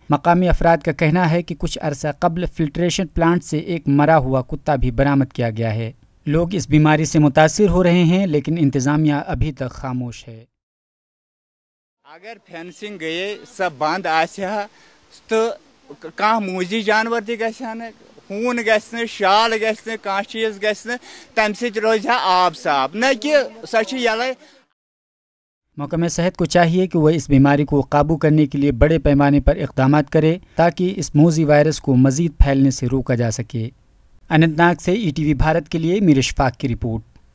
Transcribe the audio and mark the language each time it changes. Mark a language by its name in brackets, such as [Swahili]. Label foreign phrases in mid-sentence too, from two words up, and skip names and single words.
[Urdu] مقامی افراد کا کہنا ہے کہ کچھ عرصہ قبل فلٹریشن پلانٹ سے ایک مرا ہوا کتا بھی برآمد کیا گیا ہے۔ لوگ اس بیماری سے متاثر ہو رہے ہیں لیکن انتظامیہ ابھی تک خاموش ہے۔ [Kashmiri] اگر فینسنگ گئی سب بند آسہ تو کھانا موذی جانور تہ گژھن ہون گژھن شال گژھن کھانا چیز گژھن تمہ سۭتۍ روزِ ہا آب صاف نہ کہ سۄ چھِ یلے۔ [Urdu] محکمہ صحت کو چاہیے کہ وہ اس بیماری کو قابو کرنے کے لیے بڑے پیمانے پر اقدامات کرے تاکہ اس موذی وائرس کو مزید پھیلنے سے روکا جا سکے۔ اننت ناگ سے ETV بھارت کے لیے میر اشفاق کی رپورٹ۔